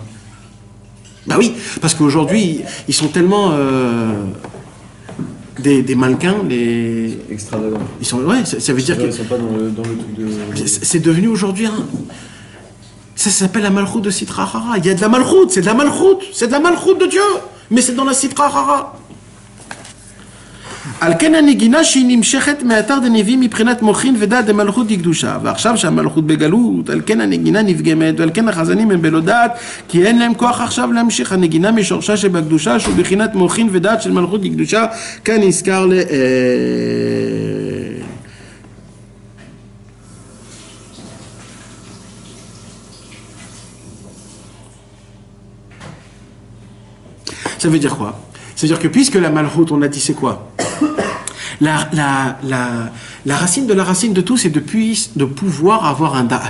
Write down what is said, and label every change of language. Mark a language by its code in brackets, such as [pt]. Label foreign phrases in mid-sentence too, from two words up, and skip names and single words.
[fr] Bah oui, parce qu'aujourd'hui, ils sont tellement des mannequins, Extravagants. Ils sont, ouais, ça veut dire Ils sont pas dans le truc de... C'est devenu aujourd'hui ça s'appelle la malchoute de [arc] סטרא אחרא. [fr] Il y a de la malchoute, c'est de la malchoute de Dieu, mais c'est dans la [arc] סטרא אחרא. [he] על כן הנגינה שהיא נמשכת מאתר דנביאים מבחינת מוחין ודעת דמלכות דקדושה, ועכשיו שהמלכות בגלות, על כן הנגינה נפגמת, ועל כן החזנים הם בלא דעת, כי אין להם כוח עכשיו להמשיך. הנגינה משורשה שבקדושה שהוא בחינת מוחין ודעת של מלכות דקדושה, כאן נזכר [fr] Ça veut dire quoi? C'est-à-dire que puisque la malchoute, on a dit c'est quoi? La racine de la racine de tout, c'est de pouvoir avoir un da'at.